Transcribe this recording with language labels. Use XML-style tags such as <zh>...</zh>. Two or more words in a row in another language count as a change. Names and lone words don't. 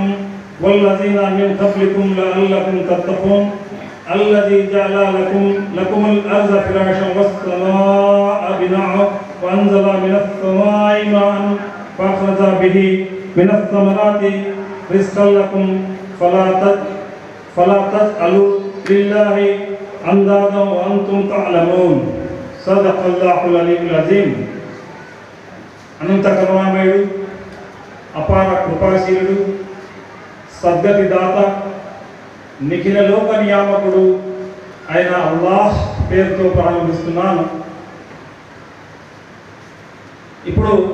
<ar>والذين من قبلكم لعلكم تتقون الذي جعل لكم الأرض فراشا والسماء بناء وأنزل من السماء ماء فأخرج به من الثمرات رزقا لكم فلا تجعلوا لله أندادا وأنتم تعلمون صدق الله العلي العظيم.</ar> <te>అనంత కరుణామయుడు, అపార కృపాశీలుడు, సద్గతి దాత, నిఖిల లోక నియామకుడు అయిన అల్లాహ్ పేరుతో ప్రారంభిస్తున్నాను. ఇప్పుడు</te>